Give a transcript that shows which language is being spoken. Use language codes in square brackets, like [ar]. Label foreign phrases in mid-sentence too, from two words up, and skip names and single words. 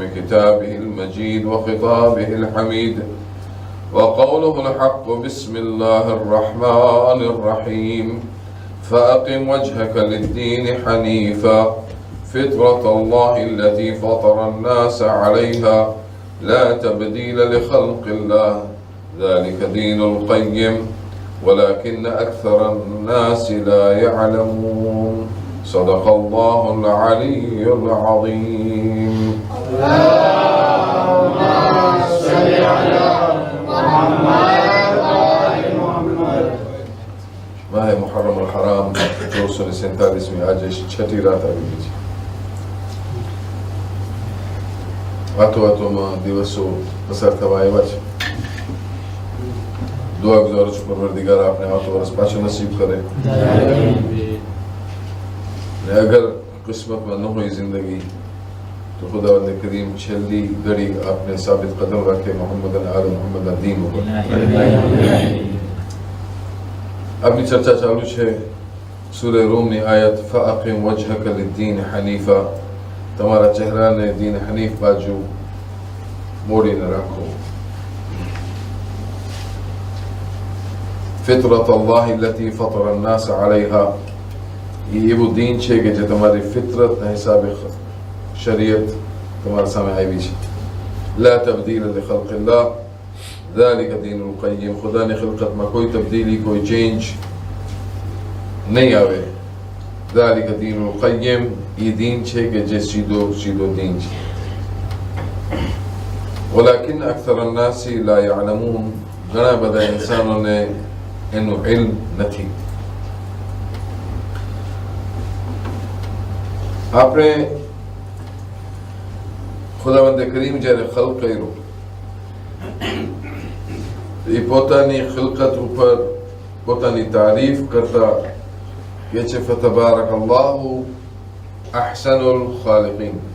[ar] كتابه المجيد وخطابه الحميد وقوله الحق بسم الله الرحمن الرحيم فأقم وجهك للدين حنيفا فطرة الله التي فطر الناس عليها لا تبديل لخلق الله ذلك دين القيم ولكن أكثر الناس لا يعلمون صدق الله العلي العظيم اللهم صل على محمد وآل محمد [hi] माह मुहर्रम अल हराम 247 आज छठी रात [gu] આવી ગઈ છે વાતોમાં દિવસો પસાર થવા આવ્યા છે દુઆ ગુજારું છું પરવરદિગાર આપને આવતો વર્ષ પાછું નસીબ કરે [hi] अगर किस्मत में न हुई जिंदगी तो खुदावंद करीम छेली घड़ी आपने साबित कदम रखे मोहम्मद आल मोहम्मद दीन पर अपनी चर्चा चालू है [gu] सूरह रूम ની આયત [ar] فأقم وجهك للدين حنيفا [gu] તમારા ચહેરાને દીન હનીફ બાજુ મોડીને રાખો [ar] فطرة الله التي فطر الناس عليها [hi] ये वो दीन [gu] છે કે જે તમારી ફિતરતના હિસાબે શરીયત તમારા સામે આવી છે [ar] لا تبديل لخلق الله ذلك دين القيم [gu] ખુદાની ખિલકતમાં કોઈ તબદીલી કોઈ ચેન્જ નહીં આવે [ar] ذلك دين القيم [hi] ये दीन [gu] છે કે જે સીધો દीन છે [ar] ولكن أكثر الناس لا يعلمون [gu] ઘણા બધા ઇન્સાનોને એનું ઇલ્મ નથી આપણે ખુદાવંદ કરીમ જ્યારે ખલ્ક કર્યો એ પોતાની ખિલકત ઉપર પોતાની તારીફ કરતા કે છે [ar] فتبارك الله أحسن الخالقين